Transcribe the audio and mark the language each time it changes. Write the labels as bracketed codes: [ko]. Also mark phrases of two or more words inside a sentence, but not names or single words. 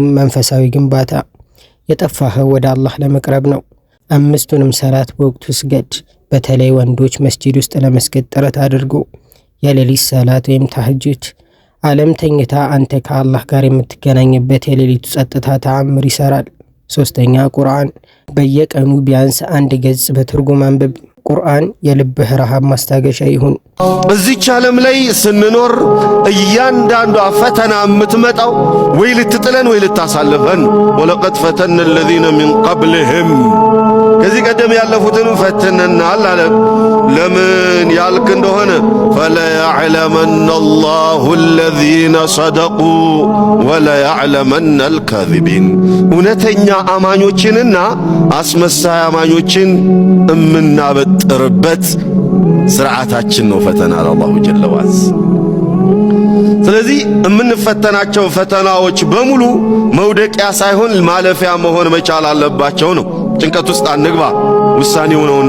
[am] መንፈሳዊ ግንባታ። የጠፋኸው ወደ አላህ ለመቅረብ ነው። 5ቱንም ሰላት በወቅቱ ስገድ። በተለይ ወንዶች መስጂድ ውስጥ ለመስገድ ጥረት አድርጉ። የሌሊት ሰላት ወይም ተሐጁድ። ዓለም ተኝታ አንተ ከአላህ ጋር የምትገናኝበት የሌሊቱ ጸጥታ ተአምር ይሰራል። 3ኛ ቁርአን። በየቀኑ ቢያንስ 1 ገጽ በትርጉም አንብብ። ቁርአን የልብህ ረሃብ ማስታገሻ ይሁን። በዚህች ዓለም ላይ ስንኖር እያንዳንዷ ፈተና የምትመጣው ወይ ልትጥለን ወይ ልታሳልፈን። [ar] ولقد فتنا الذين من قبلهم [am] ከዚህ ቀደም ያለፉትን ፈትነናል አለ። ለምን ያልክ እንደሆነ [ar] فليعلمن الله الذين صدقوا وليعلمن الكاذبين [am] እውነተኛ አማኞችንና አስመሳይ አማኞችን እምናበጥርበት ስርዓታችን ነው ፈተና [ar] الله جل وعز። [am] ስለዚህ የምንፈተናቸው ፈተናዎች በሙሉ መውደቂያ ሳይሆን ማለፊያ መሆን መቻል አለባቸው ነው። ጭንቀት ውስጥ አንግባ፣ ውሳኔው ነውና።